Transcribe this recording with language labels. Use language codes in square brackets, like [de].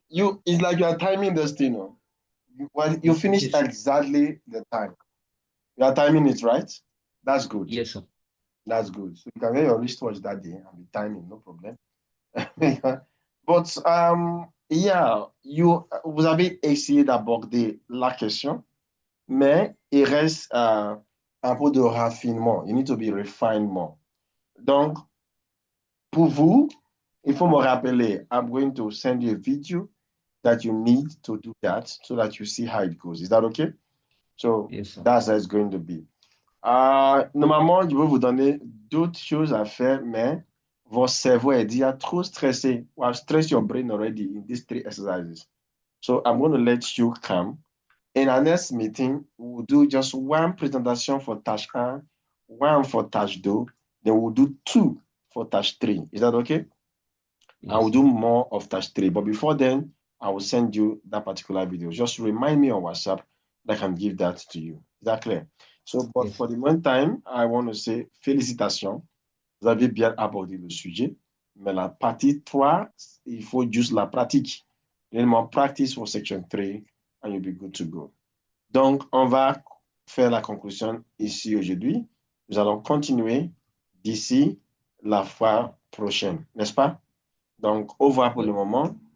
[en] It's like you are timing this thing. Oh. You finished Yes. exactly the time. You are timing it, right? That's good. Yes, sir. That's good. So you can wear your wristwatch that day and be timing, no problem. But yeah, [fr] vous avez essayé d'aborder la question, mais il reste un peu de raffinement. [en] You need to be refined more. [fr] Donc, pour vous, il faut me rappeler, [en] I'm going to send you a video that you need to do that so that you see how it goes. Is that okay? So Yes, sir. that's how it's going to be. [fr] Normalement, je vais vous donner d'autres choses à faire, mais votre cerveau est déjà trop stressé. [en] I've stressed your brain already in these 3 exercises. So I'm going to let you come. In our next meeting, we'll do just one presentation for tâche 1, one for tâche 2, then we'll do 2 for tâche 3. Is that okay? I will Yes, do more of tâche 3. But before then, I will send you that particular video. Just remind me on WhatsApp that I can give that to you. Is that clear? So, but yes. for the meantime, I want to say félicitations. [fr] Vous avez bien abordé le sujet. Mais la partie 3, il faut juste la pratique. [en] Réellement, practice for section 3 and you'll be good to go. [fr] Donc, on va faire la conclusion ici aujourd'hui. Nous allons continuer d'ici la fois prochaine, n'est-ce pas? Donc, au revoir pour le moment.